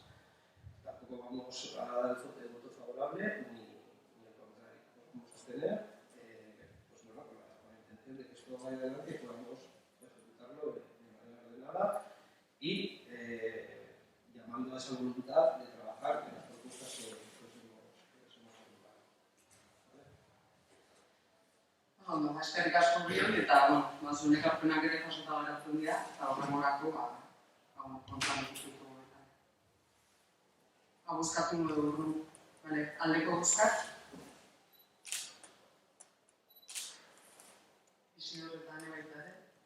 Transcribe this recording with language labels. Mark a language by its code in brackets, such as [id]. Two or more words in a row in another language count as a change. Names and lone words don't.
[es] Tampoco vamos a dar el voto favorable ni el contrario. Nos vamos a abstener, pues bueno, con la intención de que esto vaya adelante y podamos ejecutarlo de manera ordenada y llamando a esa voluntad de trabajar en las propuestas que les hemos formulado. [eu] Ondo, eskerrik asko bioi, eta, zure ekarpenak ere jasota geratzen dira, eta horrengorako, kontan ikustuko. Bozkatu dugu, aldeko bozkak. Isidor eta ane baita ere.